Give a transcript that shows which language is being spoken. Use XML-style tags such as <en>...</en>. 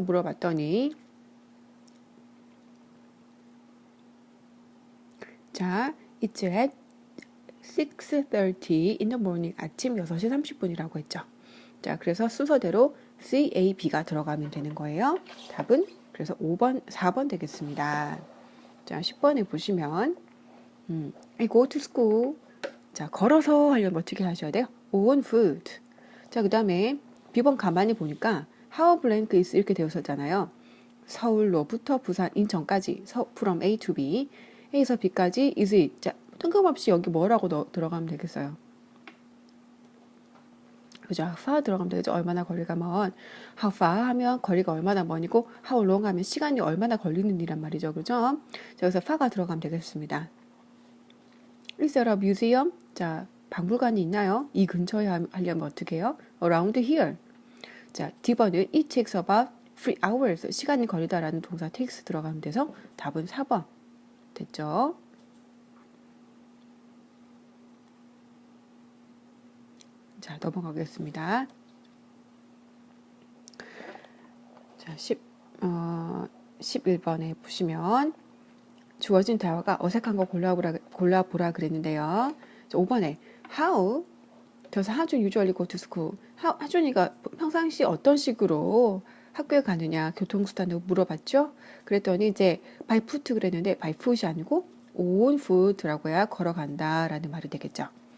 <ko>물어봤더니 자,</ko> <en>it's at 6:30 in the morning.</en> <ko>아침 6시 30분이라고 했죠. 자, 그래서 순서대로 C, A, B가 들어가면 되는 거예요. 답은 그래서 4번 되겠습니다. 자, 10번에 보시면</ko> <en>I go to school.</en> <ko>자, 걸어서 하려면 어떻게 하셔야 돼요?</ko> <en>on foot.</en> <ko>자, 그 다음에 B번 가만히 보니까 how blank is 이렇게 되어 있었잖아요. 서울로부터 부산, 인천까지 from A to B. A에서 B까지 is it. 자, 뜬금없이 여기 뭐라고 들어가면 되겠어요? 그죠? How far 들어가면 되죠. 얼마나 거리가 먼. How far 하면 거리가 얼마나 먼이고 how long 하면 시간이 얼마나 걸리는 이란 말이죠. 그죠? 자, 여기서 far가 들어가면 되겠습니다.</ko> <en>Is there a museum?</en> <ko>자, 박물관이 있나요? 이 근처에 하려면 어떻게 해요?</ko> <en>Around here.</en> <ko>자, D번은 it takes about 3 hours. 시간이 걸리다라는 동사 takes 들어가면 돼서 답은 4번. 됐죠? 자, 넘어가겠습니다. 자, 11번에 보시면 주어진 대화가 어색한 거 골라보라 그랬는데요. 자, 5번에</ko> <en>How does 하준 usually go to school?</en> <ko>하준이가 평상시 어떤 식으로 학교에 가느냐 교통수단으로 물어봤죠. 그랬더니 이제 by foot 그랬는데 by foot이 아니고 on foot라고 해야 걸어간다 라는 말이 되겠죠.</ko>